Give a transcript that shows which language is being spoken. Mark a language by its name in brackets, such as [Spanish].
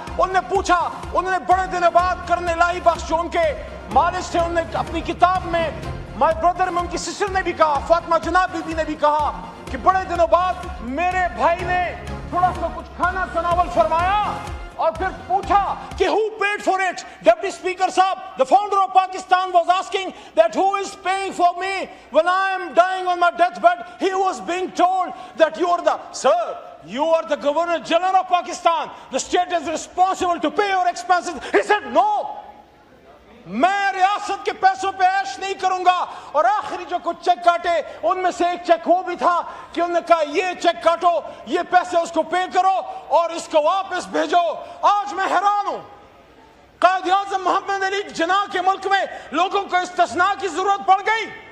[Urdu] انہوں نے پوچھا, انہوں نے بڑے دنوں بعد کرنے لائی بخش جو ان کے مالش تھے, انہوں نے اپنی کتاب میں مائی بردر میں ان کی سسٹر نے بھی کہا, فاطمہ جناب بی بی نے بھی کہا کہ بڑے دنوں بعد میرے بھائی نے تھوڑا سا کچھ کھانا تناول فرمایا اور پھر پوچھا کہ [English] who paid for it. Deputy Speaker صاحب, the founder of Pakistan was asking that who is paying for me when I am dying on my deathbed. He was being told that you are the, sir, you are the Governor General of Pakistan. The state is responsible to pay your expenses. He said no. [Urdu] میں ریاست کے پیسوں پہ عیش نہیں کروں گا. اور آخری جو کچھ چیک کاٹے ان میں سے ایک چیک وہ بھی تھا کہ انہوں نے کہا یہ چیک کاٹو, یہ پیسے اس کو پے کرو اور اس کو واپس بھیجو. آج میں حیران ہوں, قائد اعظم محمد علی جناح کے ملک میں لوگوں کو استثناء کی ضرورت پڑ گئی.